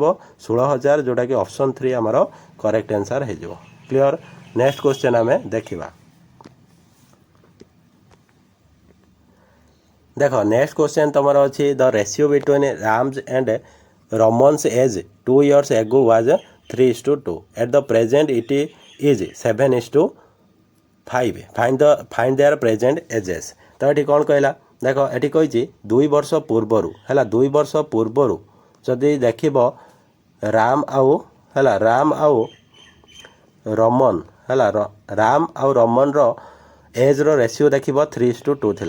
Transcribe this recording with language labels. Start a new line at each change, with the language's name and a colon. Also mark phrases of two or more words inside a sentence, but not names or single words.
Odia: 16,000 ଯେଉଁଟାକି ଅପସନ୍ 3 ଆମର
English: correct answer
Odia: ହେଇଯିବ।
English: କ୍ଲିଅର୍? next question
Odia: ଆମେ ଦେଖିବା। ଦେଖ
English: next question
Odia: ତୁମର ଅଛି
English: the ratio between Ram's and Raman's age 2 years ago was 3:2. At the present it is 7:5. Find their present ages.
Odia: ତ ଏଠି କ'ଣ କହିଲା ଦେଖ ଏଠି କହିଛି 2 ବର୍ଷ ପୂର୍ବରୁ ହେଲା 2 ବର୍ଷ ପୂର୍ବରୁ ଯଦି ଦେଖିବ ରାମ ଆଉ ରମନ୍ ହେଲା ରାମ ଆଉ ରମନ୍ର ଏଜ୍ର ରେସିଓ ଦେଖିବ 3:2 ଥିଲା।